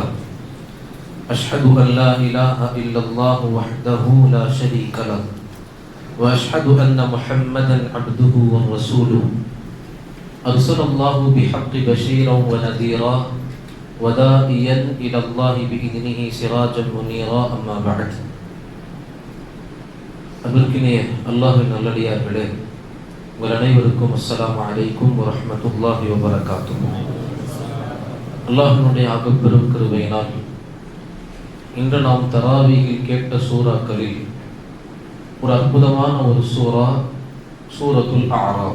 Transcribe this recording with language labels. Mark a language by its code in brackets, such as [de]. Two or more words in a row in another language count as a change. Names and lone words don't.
[ar] أشهد أن لا إله إلا الله وحده لا شريك له وأشهد أن محمدا عبده ورسوله أرسل الله بحق بشيرا ونذيرا وداعيا إلى الله بإذنه سراجا منيرا. أما بعد. [ta] அன்பிற்கினிய அல்லாஹ்வின் நல்லடியார்களே, உங்கள் அனைவருக்கும் [ar] السلام عليكم ورحمة الله وبركاته. [ta] அல்லாஹ்வினுடைய ஆகப்பெரும் கிருபையினால் இன்று நாம் தராவீஹில் கேட்ட சூறாக்களில் ஒரு அற்புதமான ஒரு சூரா சூரத்துல் அஅராஃப்.